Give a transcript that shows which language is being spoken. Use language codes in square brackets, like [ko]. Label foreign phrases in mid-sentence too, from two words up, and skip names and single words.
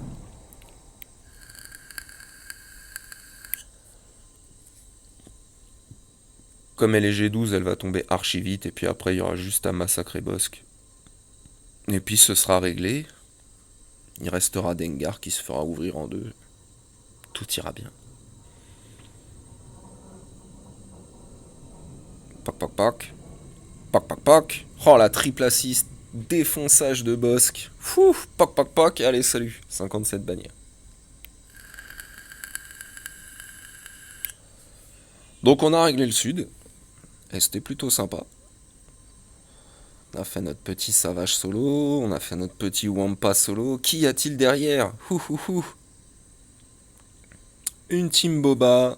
[fr] Comme elle est G12, elle va tomber archi vite, et puis après il y aura juste à massacrer Bosque. Et puis ce sera réglé. Il restera Dengar qui se fera ouvrir en deux. Tout ira bien. Poc poc poc. Poc poc poc. Oh la triple assist. Défonçage de Bosque. Fou. Poc poc poc. Allez, salut. 57 bannières. Donc on a réglé le sud. Et c'était plutôt sympa. On a fait notre petit Savage solo. On a fait notre petit Wampa solo. Qu'y a-t-il derrière? Une team Boba.